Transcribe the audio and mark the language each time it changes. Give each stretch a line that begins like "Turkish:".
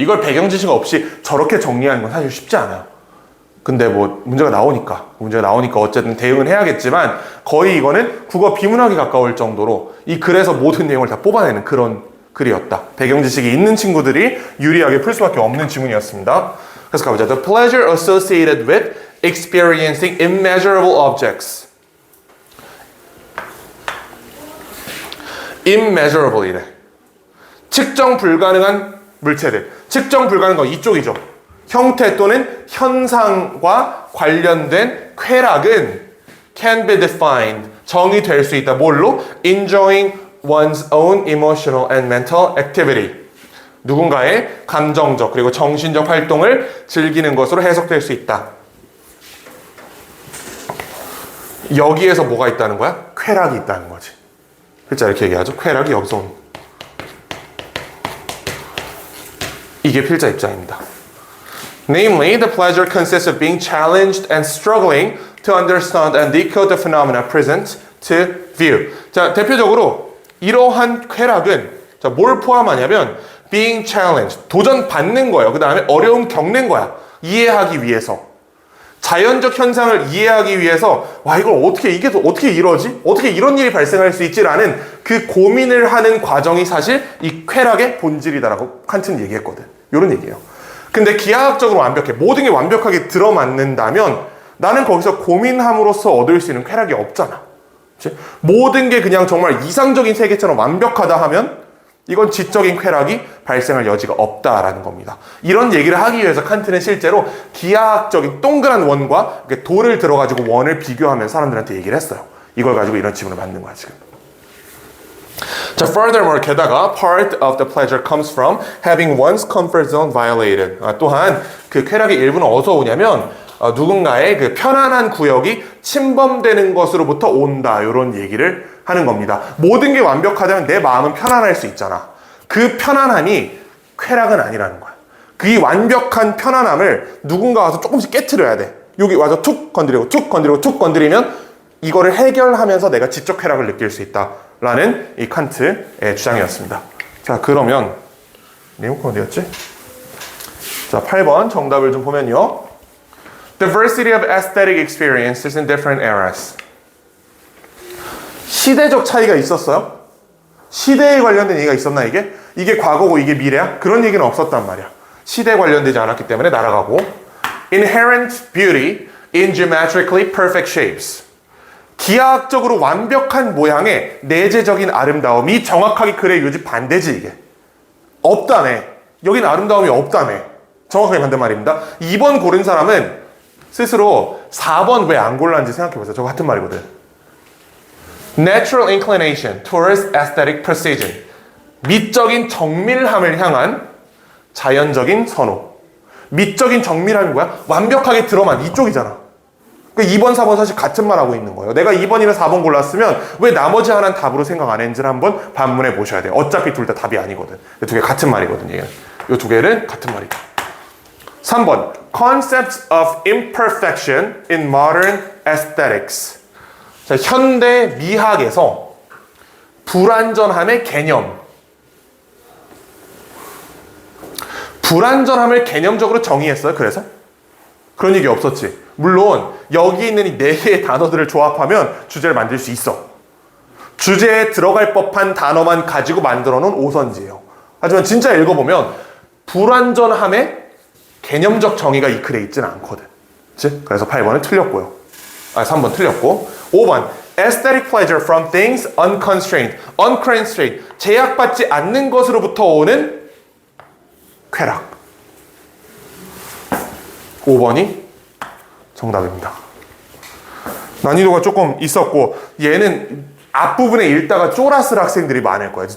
Korean: 이걸 배경 지식 없이 저렇게 정리하는 건 사실 쉽지 않아요. 근데 뭐 문제가 나오니까 어쨌든 대응은 해야겠지만 거의 이거는 국어 비문학에 가까울 정도로 이 글에서 모든 내용을 다 뽑아내는 그런 글이었다. 배경 지식이 있는 친구들이 유리하게 풀 수밖에 없는 지문이었습니다. 그래서 가보자.
English: The pleasure associated with experiencing immeasurable objects.
Korean: immeasurable이래. 측정 불가능한 물체들. 측정 불가능한 거 이쪽이죠. 형태 또는 현상과 관련된 쾌락은
English: can be defined,
Korean: 정의될 수 있다. 뭘로?
English: Enjoying one's own emotional and mental activity.
Korean: 누군가의 감정적 그리고 정신적 활동을 즐기는 것으로 해석될 수 있다. 여기에서 뭐가 있다는 거야? 쾌락이 있다는 거지. 필자 이렇게 얘기하죠. 쾌락이 여기서 온. 이게 필자 입장입니다.
English: Namely, the pleasure consists of being challenged and struggling to understand and decode the phenomena present to view.
Korean: 자, 대표적으로 이러한 쾌락은 자, 뭘 포함하냐면
English: being challenged,
Korean: 도전받는 거예요. 그 다음에 어려움 겪는 거야. 이해하기 위해서. 자연적 현상을 이해하기 위해서 와 이걸 이게 어떻게 이러지? 어떻게 이런 일이 발생할 수 있지라는 그 고민을 하는 과정이 사실 이 쾌락의 본질이다라고 칸트는 얘기했거든. 이런 얘기예요. 근데 기하학적으로 완벽해. 모든 게 완벽하게 들어맞는다면 나는 거기서 고민함으로써 얻을 수 있는 쾌락이 없잖아. 그치? 모든 게 그냥 정말 이상적인 세계처럼 완벽하다 하면 이건 지적인 쾌락이 발생할 여지가 없다라는 겁니다. 이런 얘기를 하기 위해서 칸트는 실제로 기하학적인 동그란 원과 돌을 들어가지고 원을 비교하면 사람들한테 얘기를 했어요. 이걸 가지고 이런 지문을 만든 거야 지금.
English: 자, furthermore, 게다가 part of the pleasure comes from having one's comfort zone violated.
Korean: 또한 그 쾌락의 일부는 어디서 오냐면 누군가의 그 편안한 구역이 침범되는 것으로부터 온다. 이런 얘기를 하는 겁니다. 모든 게 완벽하다면 내 마음은 편안할 수 있잖아. 그 편안함이 쾌락은 아니라는 거야. 그 완벽한 편안함을 누군가 와서 조금씩 깨트려야 돼. 여기 와서 툭 건드리고 툭 건드리고 툭 건드리면 이거를 해결하면서 내가 지적 쾌락을 느낄 수 있다라는 이 칸트의 주장이었습니다. 자, 그러면 리모컨 어디였지? 자, 8번 정답을 좀 보면요.
English: Diversity of aesthetic experiences in different eras.
Korean: 시대적 차이가 있었어요? 시대에 관련된 얘기가 있었나 이게? 이게 과거고 이게 미래야? 그런 얘기는 없었단 말이야. 시대에 관련되지 않았기 때문에 날아가고.
English: inherent beauty in geometrically perfect shapes.
Korean: 기하학적으로 완벽한 모양의 내재적인 아름다움이 정확하게 글의 유지 반대지 이게. 없다네. 여긴 아름다움이 없다네. 정확하게 반대 말입니다. 2번 고른 사람은 스스로 4번 왜 안 골랐는지 생각해보세요. 저거 같은 말이거든.
English: Natural inclination towards aesthetic precision.
Korean: 미적인 정밀함을 향한 자연적인 선호. 미적인 정밀함이 뭐야? 완벽하게 들어만 이쪽이잖아. 그러니까 2번, 4번 사실 같은 말 하고 있는 거예요. 내가 2번이나 4번 골랐으면 왜 나머지 하나는 답으로 생각 안 했는지를 한번 반문해 보셔야 돼요. 어차피 둘 다 답이 아니거든. 이 두 개 같은 말이거든요. 이 두 개는 같은 말이다. 3번.
English: Concepts of imperfection in modern aesthetics.
Korean: 자, 현대 미학에서 불완전함의 개념. 불완전함을 개념적으로 정의했어요. 그래서? 그런 얘기 없었지. 물론 여기 있는 이 4개의 단어들을 조합하면 주제를 만들 수 있어. 주제에 들어갈 법한 단어만 가지고 만들어 놓은 오선지예요. 하지만 진짜 읽어보면 불완전함의 개념적 정의가 이 글에 있지는 않거든. 그치? 그래서 8번은 틀렸고요. 3번 틀렸고.
English: 5번 aesthetic pleasure from things unconstrained. unconstrained.
Korean: 제약받지 않는 것으로부터 오는 쾌락. 5번이 정답입니다. 난이도가 조금 있었고 얘는 앞부분에 읽다가 쫄았을 학생들이 많을 거야.